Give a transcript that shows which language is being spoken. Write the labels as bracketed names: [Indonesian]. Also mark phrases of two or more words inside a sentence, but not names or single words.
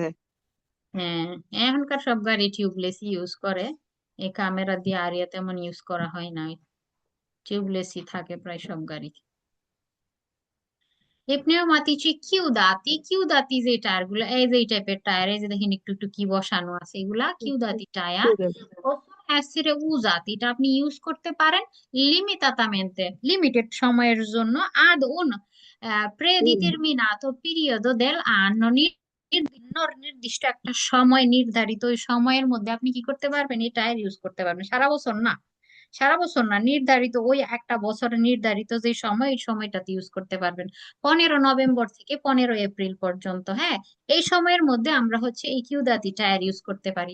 [Bangla] হ্যাঁ, এখনকার সব গাড়ি টিউবলেস ইউজ করে, এই ক্যামেরা দিয়ে আরিয়া তেমন ইউজ করা হয় না, টিউবলেসই থাকে প্রায় সব গাড়ি। এই [Italian] pneumatici chiudati, [Bangla] chiudati যে টায়ার গুলো, এই যে এই টাইপের টায়ার, এই যে দেখেন একটু একটু কি বসানো আছে, এগুলা chiudati টায়ার। [Italian] possono essere usati, [Bangla] এটা আপনি ইউজ করতে পারেন limitatamente, লিমিটেড সময়ের জন্য, [Italian] ad un predeterminato periodo del anno, [Bangla] নির্দিষ্ট একটা সময় নির্ধারিত, ওই সময়ের মধ্যে আপনি কি করতে পারবেন, এই টায়ার ইউজ করতে পারবেন, সারা বছর না, সারা বছর না, নির্ধারিত ওই একটা বছরে নির্ধারিত যে সময়, এই সময়টাতে ইউজ করতে পারবেন। 15 নভেম্বর থেকে 15 এপ্রিল পর্যন্ত, হ্যাঁ, এই সময়ের মধ্যে আমরা হচ্ছে এই কিউদাতি টায়ার ইউজ করতে পারি।